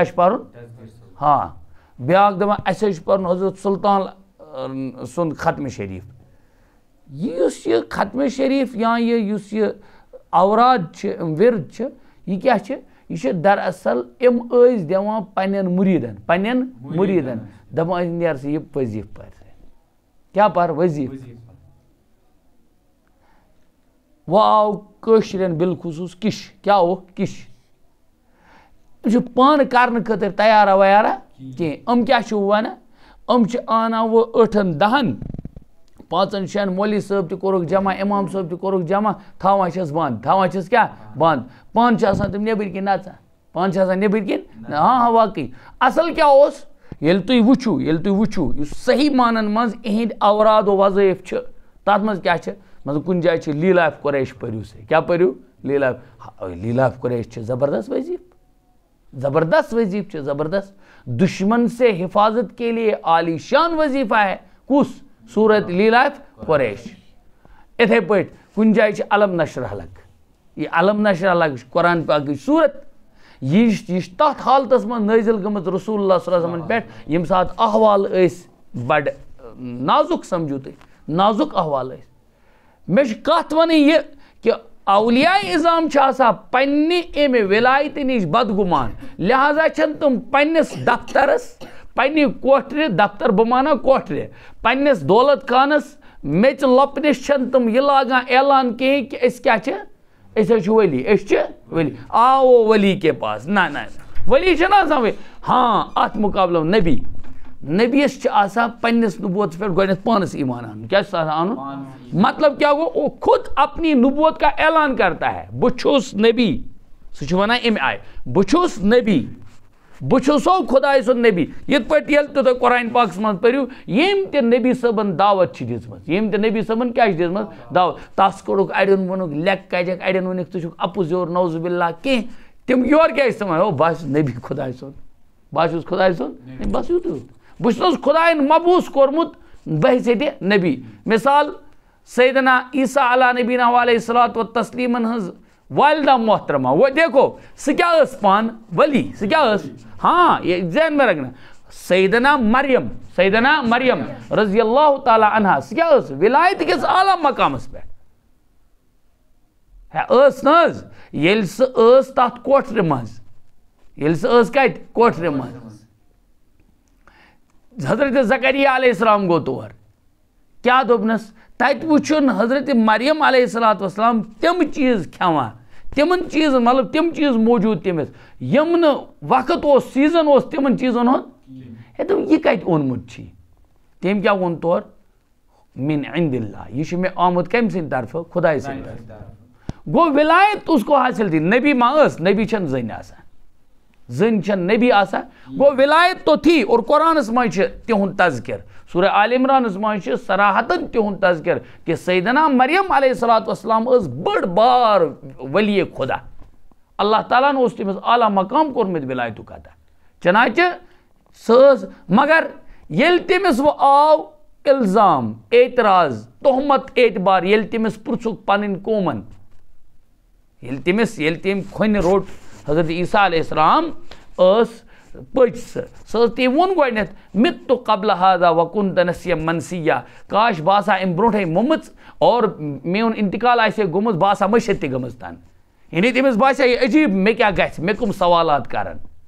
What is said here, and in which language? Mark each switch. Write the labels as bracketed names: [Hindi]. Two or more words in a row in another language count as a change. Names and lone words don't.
[Kashmiri] چھُ پَرُن بیٛاکھ دَپان اَسہِ حظ چھُ پَرُن حضرت سلطان سُنٛد ختمہِ شریٖف یُس یہِ ختمہِ شریٖف یا یُس یہِ اوراد چھِ ورد چھِ یہِ کیٛاہ چھِ یہِ چھِ دراصل یِم ٲسۍ دِوان پننٮ۪ن مُریٖدن دَپان ٲسۍ نیر سا یہِ وظیٖفہٕ پَر کیٛاہ پَر وظیٖفہٕ وۄنۍ آو کٲشرٮ۪ن بالخصوٗص کِش کیٛاہ اوٚو کِش یِم چھِ پانہٕ کرنہٕ خٲطرٕ تیارا ویارا کینٛہہ یِم کیٛاہ چھِ وَنان آنا وہ 8-10 5-6 مولوی صٲب تہِ کوٚرُکھ جمع امام صٲب تہِ کوٚرُکھ جمع تھاوان چھس بنٛد تھاوان چھس کیٛاہ بنٛد پانہٕ چھِ آسان تِم نیٚبٕرۍ کِنۍ نژان پانہٕ چھِ آسان نیٚبٕرۍ کِنۍ ہاں واقعی اصل کیٛاہ اوس ییٚلہِ تُہۍ وٕچھِو یُس صحیح مانن منٛز یِہِنٛدۍ اوراد و وظٲیف چھِ تَتھ منٛز کیٛاہ چھِ مطلب کُنہِ جایہِ چھِ لیٖلا آف قریش پٔرِو سا کیٛاہ پٔرِو لیٖلا آف قریش چھِ زبردست وظیف چھِ زبردست [Urdu] دشمن سے حفاظت کے لیے عالی شان وظیفہ ہے [Kashmiri] کُس سورت لیٖلا آف قریش اِتھے پٲٹھۍ کُنہِ جایہِ چھِ علم نشرح لک یہ علم نشرح لک چھِ قرآن پاکٕچ سورت یہ چھِ تَتھ حالتس منٛز نٲزِل گٔمٕژ رسول اللہ [Arabic] صلی اللہ علیہ وسلم [Kashmiri] پٮ۪ٹھ ییٚمہِ ساتہٕ احوال ٲسۍ بڑٕ نازُک سمجھو تُہۍ نازُک احوال ٲسۍ مےٚ چھِ کتھ وَنٕنۍ یہِ کہِ اولیاء اِظام چھِ آسان پننہِ اَمہِ ولایتہِ نِش بدگُمان لہذا چھنہٕ تِم پننِس دفترس پننہِ کوٹھرِ دفتر بہٕ مانا کوٹھرِ پننِس دولت خانس میٚژِ لۄپنِس چھنہٕ تِم یہِ لاگان اعلان کِہیٖنۍ کہِ أسۍ کیٛاہ چھِ أسۍ حظ چھِ ولی أسۍ چھِ ولی آو [Urdu] ولی کے پاس نہ [Kashmiri] ولی چھِنہٕ آسان ہاں اتھ مقابلہٕ نبیَس چھِ آسان پننِس نبوتس پٮ۪ٹھ گۄڈنٮ۪تھ پانس ایمان انُن کیٛاہ چھُس آسان انُن مطلب کیا گوٚو [Urdu] وہ خود اپنی نبوت کا اعلان کرتا ہے [Kashmiri] بہٕ چھُس نبی سُہ چھُ ونان اَمہِ آیہِ بہٕ چھُس نبی بہٕ چھُسو خۄداے سُنٛد نبی یِتھ پٲٹھۍ ییٚلہِ تہِ تُہۍ قرآن پاکس منٛز پٔرِو ییٚمۍ تہِ نبی صٲبن دعوت چھِ دِژمٕژ ییٚمۍ تہِ نبی صٲبن کیٛاہ چھِ دِژمٕژ دعوت تس کوٚرُکھ اڑٮ۪ن ووٚنُکھ لٮ۪کہٕ کجکھ اڑٮ۪ن ووٚنُکھ ژٕ چھُکھ اپُز یور نوزُ باللہ کینٛہہ تِم یورٕ کیٛاہ ٲسۍ تِمن بہٕ چھُس نبی خۄداے سُنٛد بہٕ چھُس خۄداے سُنٛد بس یُتُے یوت بہٕ چھُس خۄداین مبوٗس کوٚرمُت بحثیتہِ نبی مثال سیدنا عیسیٰ علیٰ نبینا علیہ صلات و تسلیمن ہٕنٛز والدہ محترمہ وہ دیکھو سُہ کیٛاہ ٲس پانہٕ ولی سُہ کیٛاہ ٲس [Urdu] ہاں یہ ذہن میں رکھنا [Kashmiri] سیدنا مریم [Arabic] رضی اللہ تعالیٰ عنہا [Kashmiri] سُہ کیٛاہ ٲس ولایت کِس اعلیٰ مقامس پٮ۪ٹھ ٲس نہ حظ ییٚلہِ سُہ ٲس تتھ کوٹھرِ منٛز ییٚلہِ سُہ ٲس کتہِ کوٹھرِ منٛز حضرت زکریا [Arabic] علیہ السلام [Kashmiri] گوٚو تور کیٛاہ دوٚپنس تتہِ وٕچھُن حضرت مریم [Arabic] علیہ الصلوۃ والسلام [Kashmiri] تِم چیٖز کھٮ۪وان تِمن چیٖزن مطلب تِم چیٖز موٗجوٗد تٔمِس یِم نہٕ وقت اوس سیٖزن اوس تِمن چیٖزن ہُنٛد ہے دوٚپ یہِ کتہِ اوٚنمُت چھی تٔمۍ کیٛاہ ووٚن تورٕ [Arabic] من عند اللہ [Kashmiri] یہ چھُ مےٚ آمُت کمہِ سٕنٛدِ طرفہٕ خۄداے سٕنٛدِ طرفہٕ گوٚو ولایت [Urdu] اس کو حٲصِل تھی [Kashmiri] نبی ما ٲس نبی چھنہٕ زٔنۍ آسان زٔنۍ چھنہٕ نبی آسان گوٚو ولایت تو تھی اور قرآنس منٛز چھِ تِہُنٛد تذکر سورہ آل عمرانس منٛز چھِ صراحتن تِہُنٛد تذکر کہ سیدنا مریم [Arabic] علیہ الصلوۃ والسلام [Kashmiri] ٲس بٔڑ بار ولی خدا اللہ تعالیٰ ہن اوس تٔمِس اعلیٰ مقام کوٚرمُت ولایتُک عطا چنانچہ سۄ ٲس مگر ییٚلہِ تٔمِس وۄنۍ آو الزام اعتراض تہمت اعتبار ییٚلہِ تٔمِس پرٛژھُکھ پنٕنۍ قومن ییٚلہِ تٔمۍ کھۄنہِ روٚٹ حضرت عیسیٰ [Arabic] علیہ السلام [Kashmiri] ٲس پٔچ سۄ ٲس تٔمۍ ووٚن گۄڈنٮ۪تھ مِتُ [Arabic] قبل ہاذا وکنت نسیا منسیا [Kashmiri] کاش بہٕ آسہٕ ہا اَمہِ برونٛٹھٕے موٚمٕژ اور میون انتقال آسہِ ہے گوٚمُت بہٕ آسہٕ ہا مٔشِتھ تہِ گٔمٕژ تن یعنی تٔمِس باسے یہِ عجیٖب مےٚ کیٛاہ گژھِ مےٚ کٕم سوالات کرن